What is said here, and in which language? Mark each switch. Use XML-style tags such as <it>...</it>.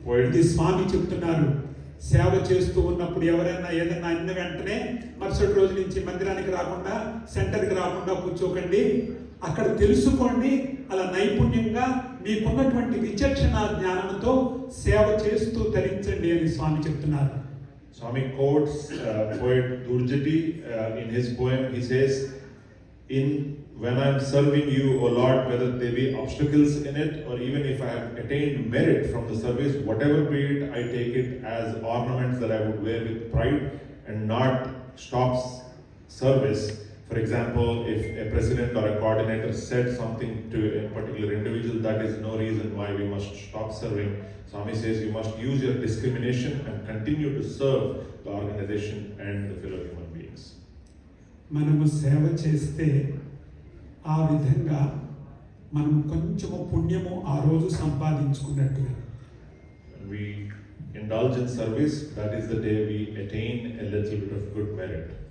<te>ఇది స్వామి చెప్తున్నారు. సేవ చేస్తూ ఉన్నప్పుడు ఎవరైనా ఏదైనా అన్న వెంటనే మరుసటి రోజు నుంచి మందిరానికి రాకుండా సెంటర్కి రాకుండా కూర్చోకండి, అక్కడ తెలుసుకోండి, అలా నైపుణ్యంగా మీకున్నటువంటి విచక్షణ జ్ఞానంతో సేవ చేస్తూ తరించండి అని స్వామి చెప్తున్నారు.</te> <en>Swami quotes poet Durjati in his poem. He says, when I am serving you, O Lord, whether there be obstacles in it or even if I have attained merit from the service, whatever be it, I take it as ornaments that I would wear with pride and not stop service. For example, if a president or a coordinator said something to a particular individual, that is no reason why we must stop serving. Swami says you must use your discrimination and continue to serve the organization and the fellow human beings.</en> <te>మనము సేవ చేస్తే ఆ విధంగా మనం కొంచెము పుణ్యము ఆ రోజు సంపాదించుకున్నట్టుగా.</te> <en>When we indulge in service, that is the day we attain a little bit of good merit.</en>